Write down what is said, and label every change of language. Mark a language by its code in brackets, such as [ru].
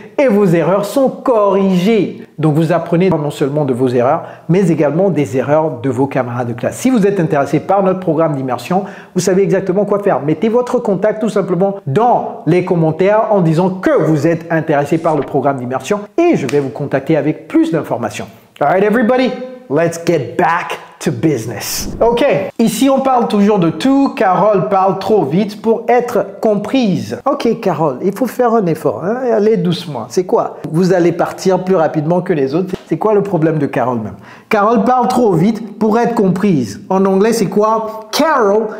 [fr] Et vos erreurs sont corrigées. Donc vous apprenez non seulement de vos erreurs, mais également des erreurs de vos camarades de classe. Si vous êtes intéressé par notre programme d'immersion, vous savez exactement quoi faire. Mettez votre contact tout simplement dans les commentaires en disant que vous êtes intéressé par le programme d'immersion et je vais vous contacter avec plus d'informations. [en] Alright everybody, let's get back to business. [fr] Ok, ici on parle toujours de tout. Carole parle trop vite pour être comprise. Ok Carole, il faut faire un effort, hein? Allez doucement. C'est quoi? Vous allez partir plus rapidement que les autres. C'est quoi le problème de Carole même? Carole parle trop vite pour être comprise. En anglais c'est quoi? Carol.